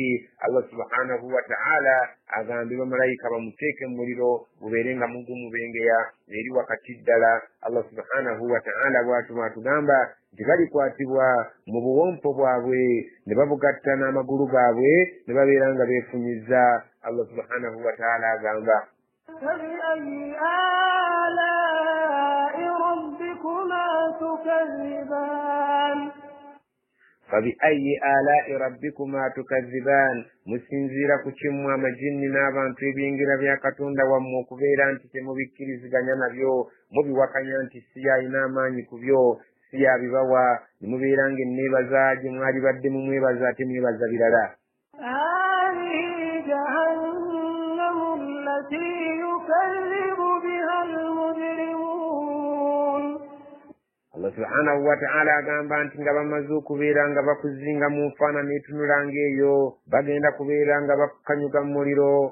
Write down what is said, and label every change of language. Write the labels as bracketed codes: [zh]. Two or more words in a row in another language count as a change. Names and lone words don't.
[ar] الله سبحانه وتعالى [lg] agambe bamalayika bamuteeke mu muliro gubeere nga mugumubengeya eri wakati ddala. [ar] الله سبحانه وتعالى [lg] bw'atuma atugamba nti balikwatibwa mu buwompo bwabwe ne babugatta n'amagulu gaabwe ne babeera nga beefunyiza. [ar] الله سبحانه وتعالى [lg] agamba [ar] فبأي آلاء ربكما تكذبان فبأي آلاء ربكما تكذبان [lg] musinziira ku kimu amajinni n'abantu ebiyingira bya Katonda wammwe okubeera nti temubikkiriziganya nabyo mubiwakanya nti si yalina amaanyi ku byo si yabibawa ne mubeera ng'enneebaza gye mwali badde mu mwebaza ate mwebaza birala. [ar] الله سبحانه وتعالى [lg] agamba nti nga bamaze okubeera nga bakuzinga mu nfaanana etunula ng'eyo bagenda kubeera nga bakukanyuka mu muliro.